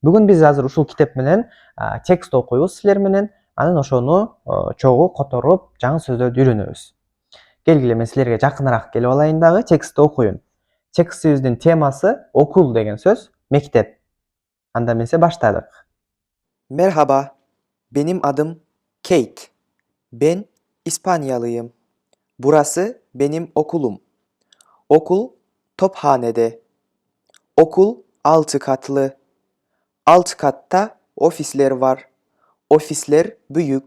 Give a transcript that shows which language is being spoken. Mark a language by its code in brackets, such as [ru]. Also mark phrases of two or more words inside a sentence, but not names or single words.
[ky] Бүгүн биз азыр ушул китеп менен текст окуйбуз силер менен. Анан ошону чогуу которуп, жаңы сөздөрдү үйрөнөбүз. Келгиле, мен силерге жакыныраак келип алайын дагы, текстти окуйун. Текстибиздин темасы окул деген сөз, мектеп. Анда эмесе баштадык. [tr] Merhaba, benim adım Kate. Ben İspanyalıyım. Burası benim okulum. Okul Tophane'de. Okul 6 katlı. Alt katta ofisler var. Ofisler büyük.